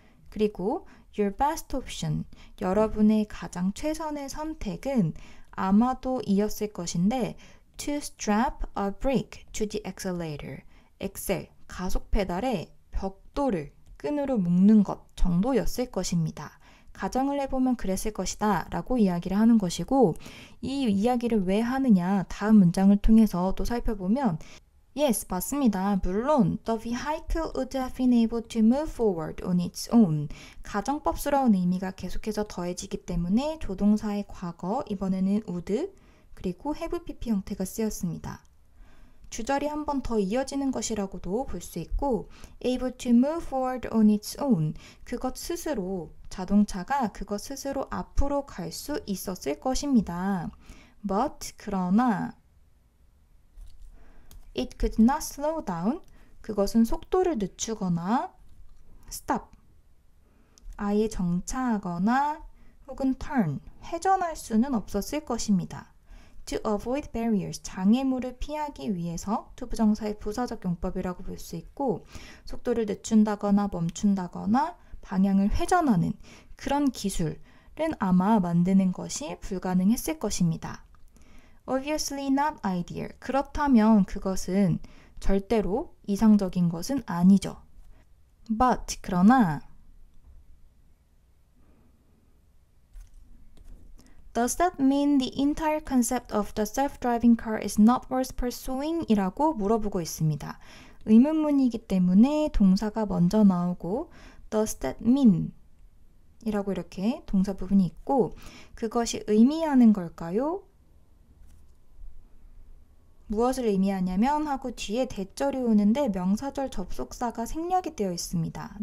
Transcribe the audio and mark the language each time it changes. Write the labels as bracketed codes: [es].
[ko] 그리고 [en] your best option [ko] 여러분의 가장 최선의 선택은 아마도 이었을 것인데 [en] to strap a brake to the accelerator [ko] 엑셀 가속 페달에 벽돌을 끈으로 묶는 것 정도였을 것입니다. 가정을 해보면 그랬을 것이다 라고 이야기를 하는 것이고 이 이야기를 왜 하느냐 다음 문장을 통해서 또 살펴보면 Yes, 맞습니다. 물론 [en] the vehicle would have been able to move forward on its own [ko] 가정법스러운 의미가 계속해서 더해지기 때문에 조동사의 과거 이번에는 would 그리고 have pp 형태가 쓰였습니다. 주절이 한 번 더 이어지는 것이라고도 볼 수 있고 [en] able to move forward on its own [ko] 그것 스스로 자동차가 그것 스스로 앞으로 갈 수 있었을 것입니다. But 그러나 [en] it could not slow down [ko] 그것은 속도를 늦추거나 stop 아예 정차하거나 혹은 turn 회전할 수는 없었을 것입니다. [en] To avoid barriers, [ko] 장애물을 피하기 위해서 투부정사의 부사적 용법이라고 볼 수 있고 속도를 늦춘다거나 멈춘다거나 방향을 회전하는 그런 기술은 아마 만드는 것이 불가능했을 것입니다. [en] Obviously not ideal. [ko] 그렇다면 그것은 절대로 이상적인 것은 아니죠. [en] But 그러나 Does that mean the entire concept of the self-driving car is not worth pursuing? [ko] 이라고 물어보고 있습니다. 의문문이기 때문에 동사가 먼저 나오고 [en] Does that mean? [ko] 이라고 이렇게 동사 부분이 있고 그것이 의미하는 걸까요? 무엇을 의미하냐면 하고 뒤에 대절이 오는데 명사절 접속사가 생략이 되어 있습니다.